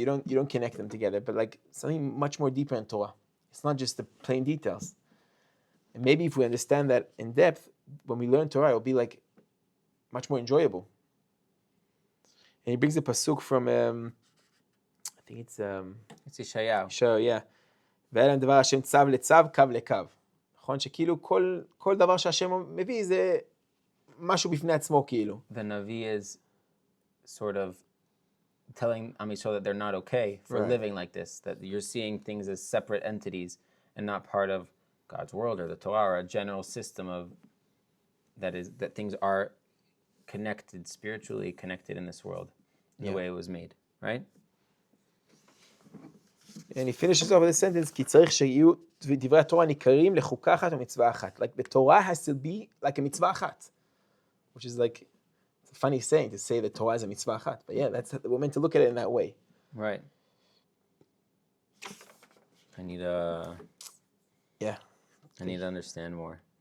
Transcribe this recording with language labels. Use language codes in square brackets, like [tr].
[en] You don't connect them together. But like something much more deeper in Torah. It's not just the plain details. And maybe if we understand that in depth, when we learn Torah, it'll be like much more enjoyable. And he brings a pasuk from I think it's Yeshayahu. Yeshayahu, yeah. [he] והיה להם דבר השם צו לצו, קו לקו. נכון שכאילו כל דבר שהשם מביא זה משהו בפני עצמו כאילו. [en] The Navi is sort of telling Am Yisrael that they're not okay for living like this, that you're seeing things as separate entities and not part of God's world or the Torah or a general system of that things are connected, spiritually connected in this world, in the way it was made, right? And he finishes off with the sentence, [he] כי צריך שיהיו דברי התורה ניכרים לחוקה אחת ומצווה אחת. [en] Like the Torah has to be like a mitzvah אחת, which is like, it's a funny saying to say that Torah is a mitzvah achat, but yeah, we're meant to look at it in that way. Right. I need to understand more.